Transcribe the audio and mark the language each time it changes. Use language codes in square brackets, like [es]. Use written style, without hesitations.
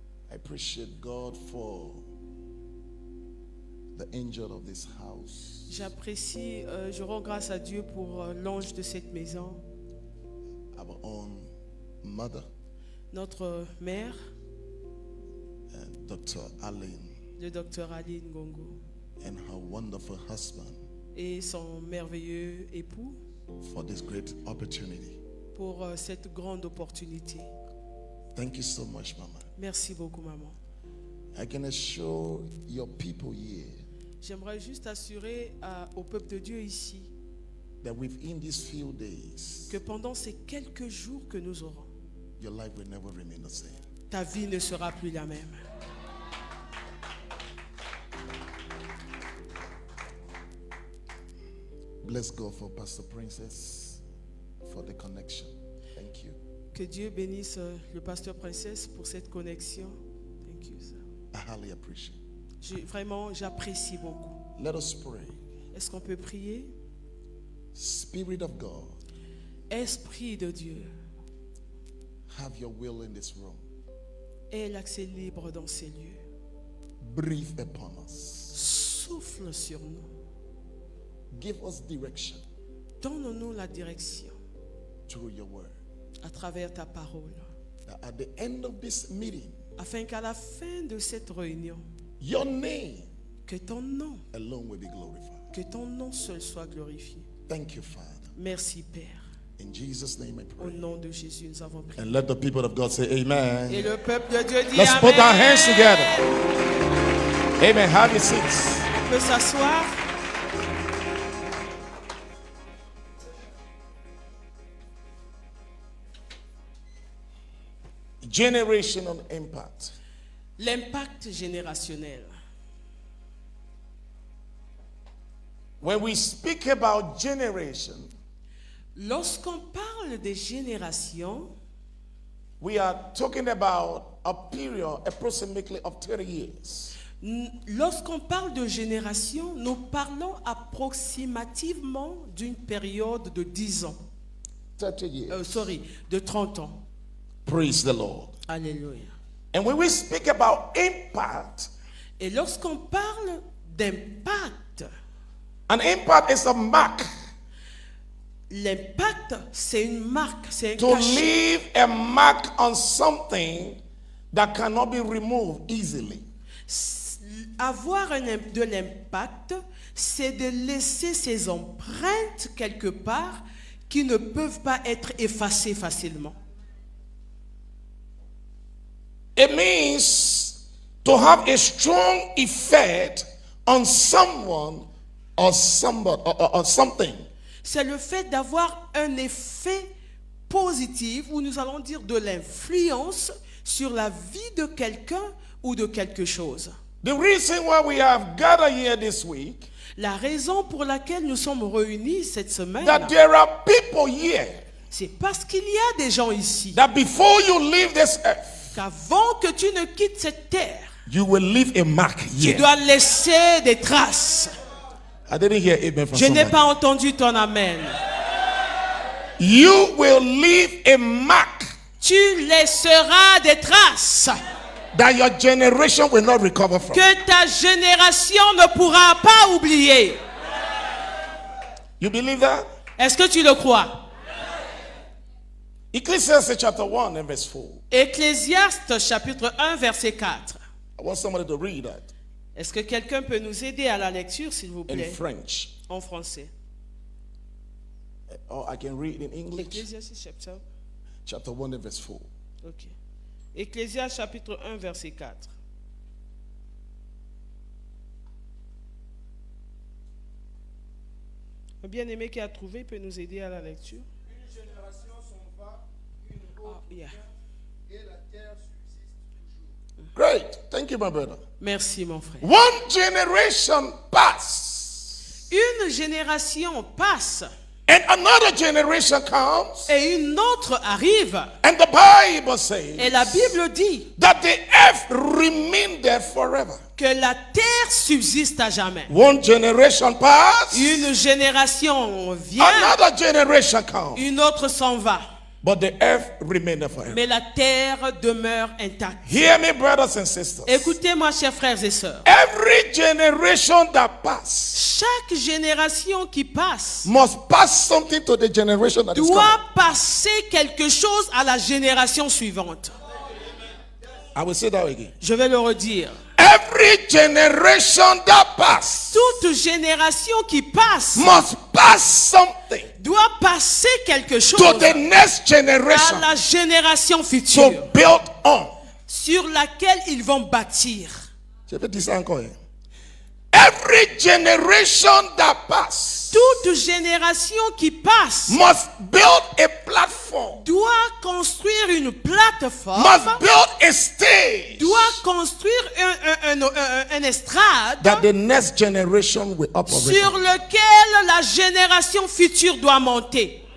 [en] I appreciate God for the angel of this house. [fr] J'apprécie, je rends grâce à Dieu pour l'ange de cette maison, [en] Our own mother, [fr] notre mère, [en] and Dr. Aline, [fr] le docteur Aline Gongo, [en] and her wonderful husband [fr] et son merveilleux époux [en] for this great opportunity. [fr] pour cette grande opportunité. [en] Thank you so much, Mama. [fr] Merci beaucoup, maman. [en] I can assure your people here [fr] J'aimerais juste assurer au peuple de Dieu ici [en] that within these few days, [fr] que pendant ces quelques jours que nous aurons, [en] your life will never remain the same. [fr] ta vie ne sera plus la même. [en] Bless God for Pastor Princess for the connection. Thank you. [fr] Que Dieu bénisse le pasteur Princesse pour cette connexion. [en] Thank you, sir. I highly appreciate. [fr] Vraiment, j'apprécie beaucoup. [en] Let us pray. [fr] Est-ce qu'on peut prier? [en] Spirit of God, [fr] Esprit de Dieu, [en] have your will in this room. [fr] aie l'accès libre dans ces lieux. [en] Breathe upon us. [fr] Souffle sur nous. [en] Give us direction [fr] Donne-nous la direction [en] through your word. [fr] à travers ta parole, [en] That at the end of this meeting, [fr] afin qu'à la fin de cette réunion, [en] your name [fr] que ton nom, [en] alone will be glorified. [fr] que ton nom seul soit glorifié. [en] Thank you, Father. [fr] Merci, Père. [en] In Jesus' name I [fr] Au [en] pray. [fr] nom de Jésus, nous avons prié. [en] And let the people of God say amen. [fr] Et le peuple de Dieu dit [en] Let's [fr] Amen. [en] put our hands together. Amen. Have your seats. [fr] On peut s'asseoir. [en] Generational impact. [fr] L'impact générationnel. [en] When we speak about generation, [fr] Lorsqu'on parle des générations, [en] we are talking about a period approximately of 30 years. [fr] lorsqu'on parle de génération, nous parlons approximativement d'une période de 10 ans. [en] 30 years. [fr] De 30 ans. [en] Praise the Lord. [fr] Alléluia. [en] And when we speak about impact, [fr] Et lorsqu'on parle d'impact, [en] an impact is a mark [fr] l'impact, c'est une marque, c'est un [en] to [fr] cachet. [en] leave a mark on something that cannot be removed easily. [fr] Avoir de l'impact, c'est de laisser ses empreintes quelque part qui ne peuvent pas être effacées facilement. [en] It means to have a strong effect on someone or somebody or something. [fr] C'est le fait d'avoir un effet positif, ou nous allons dire de l'influence sur la vie de quelqu'un ou de quelque chose. [en] The reason why we have gathered here this week, [fr] La raison pour laquelle nous sommes réunis cette semaine, [en] that there are people here [fr] c'est parce qu'il y a des gens ici [en] that before you leave this earth, [fr] qu'avant que tu ne quittes cette terre, [en] you will leave a mark [fr] tu [en] here. [fr] dois laisser des traces. [en] I didn't hear amen from [fr] Je n'ai [en] somebody. [fr] pas entendu ton amen. [en] You will leave a mark [fr] Tu laisseras des traces [en] that your generation will not recover from. [fr] que ta génération ne pourra pas oublier. [en] You believe that? [fr] Est-ce que tu le crois? [en] Ecclesiastes chapter 1 and verse 4. [fr] Ecclésiaste chapitre 1 verset 4. [en] I want somebody to read that [fr] Est-ce que quelqu'un peut nous aider à la lecture, s'il vous [en] in [fr] plaît, [en] French. [fr] en français? [en] Or I can read in English. [fr] Ecclésiaste chapitre, [en] Chapter 1 and verse 4. ok. [fr] Ecclésiaste chapitre 1 verset 4. Un bien-aimé qui a trouvé peut nous aider à la lecture. Une génération s'en va, une autre [en] yeah. [fr] vient, et la terre subsiste toujours. [en] Great. Thank you, my brother. [fr] Merci mon frère. [en] One generation pass [fr] Une génération passe [en] And another generation comes, [fr] Et une autre arrive. [en] and the Bible says [fr] Et la Bible dit [en] that the earth remain there forever. [fr] que la terre subsiste à jamais. [en] One generation pass, [fr] Une génération vient, [en] another generation comes, [fr] une autre s'en va. [en] but the earth remain there forever. [fr] Mais la terre demeure intacte. [en] Hear me, brothers and sisters. [fr] Écoutez-moi, chers frères et sœurs. [en] Every generation that pass [fr] Chaque génération qui passe [en] must pass something to the generation that is coming. [fr] doit passer quelque chose à la génération suivante. [en] I will say that again. [fr] Je vais le redire. [en] Every generation that pass [fr] Toute génération qui passe [en] must pass something [fr] doit passer quelque chose [en] to the next [fr] à [en] generation [fr] la génération [en] to future build on. [fr] sur laquelle ils vont bâtir. Je peux dire ça encore. [en] Every generation that pass [fr] Toute génération qui passe [en] must build a platform, [fr] doit construire une plateforme, [en] must build a stage [fr] doit construire un estrade [en] that the next generation will operate [fr] sur [en] on. [fr] lequel la génération future doit monter.